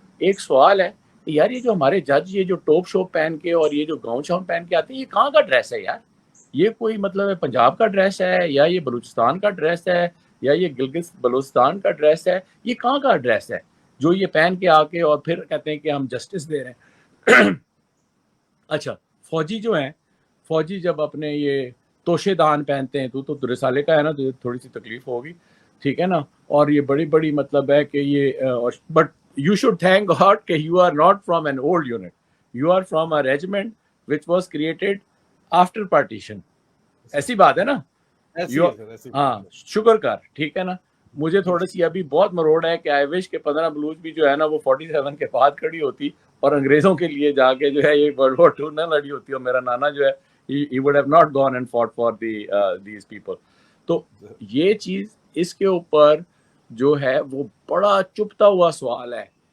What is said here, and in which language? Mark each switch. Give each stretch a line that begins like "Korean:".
Urdu: ایک سوال ہے کہ یار یہ جو ہمارے جج یہ جو ٹوپ شوپ پہن کے اور یہ جو گاؤن شاؤن پہن کے آتے ہیں, یہ کہاں کا ڈریس ہے یار؟ یہ کوئی مطلب پنجاب کا ڈریس ہے, یا یہ بلوچستان کا ڈریس ہے, یا یہ گلگت بلوچستان کا ڈریس ہے؟ یہ کہاں کا ڈریس ہے جو یہ پہن کے آ کے اور پھر کہتے ہیں کہ ہم جسٹس دے رہے ہیں؟ اچھا فوجی جو ہیں, فوجی جب اپنے یہ توشے دان پہنتے ہیں, تو رسالے کا ہے نا, تو تھوڑی سی تکلیف ہوگی, ٹھیک ہے نا. اور یہ بڑی مطلب ہے کہ یہ but
English: you should thank God
Urdu: کہ
English: you are not from an old unit. You are from a regiment which was created after partition.
Urdu: ایسی بات ہے نا. ایسی ہے سر، ایسی ہاں شکر کر، ٹھیک ہے نا. مجھے تھوڑی سی ابھی بہت مروڑ ہے کہ
English: I wish
Urdu: کہ 15 بلوچ بھی جو ہے نا وہ 47 کے بعد کھڑی ہوتی اور انگریزوں کے لیے جا کے جو ہے یہ ورلڈ وار 2 نہ لڑی ہوتی، اور میرا نانا جو ہے
English: he would have not gone and fought for these people.
Urdu: تو یہ چیز اس کے اوپر جو ہے وہ بڑا چپتا ہوا سوال ہے.